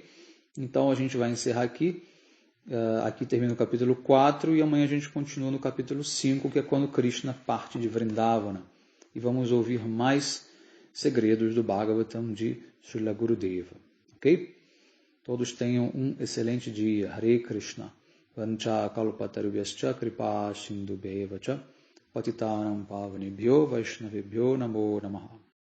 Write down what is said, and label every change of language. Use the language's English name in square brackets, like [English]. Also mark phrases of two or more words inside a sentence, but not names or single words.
[Portuguese] Então a gente vai encerrar aqui. Aqui termina o capítulo 4 e amanhã a gente continua no capítulo 5, que é quando Krishna parte de Vrindavana. E vamos ouvir mais segredos do Bhagavatam de Srila Gurudeva. Ok? Todos tenham um excelente dia. Hare Krishna. [Sanskrit] वाञ्छा कल्पतरुभ्यश्च कृपा सिन्धुभ्य एव च पतितानां पावनेभ्यो वैष्णवेभ्यो नमो नमः.